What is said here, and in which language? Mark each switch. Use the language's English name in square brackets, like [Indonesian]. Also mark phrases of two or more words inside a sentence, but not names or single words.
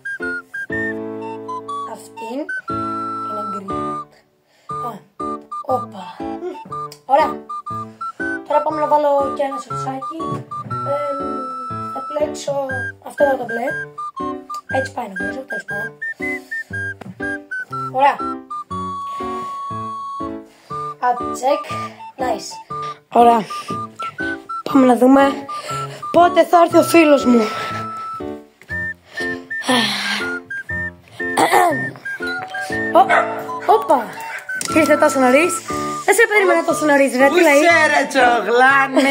[Greek] Αυτήν είναι γκρι. Όπα. Ωραία. Τώρα πάμε να βάλω και ένα σορτσάκι. Θα πλέξω αυτό εδώ το μπλε. Έτσι πάει νομίζω, τέλος πάντων. Ωραία. [English] Up check. Nice. [Greek] Ωραία. Πάμε να δούμε πότε θα έρθει ο φίλος μου. Όπα. Ήρθε τόσο νωρίς. Δεν σε περίμενα τόσο νωρίς, ρε. Πού είσαι ρε τσογλάνη.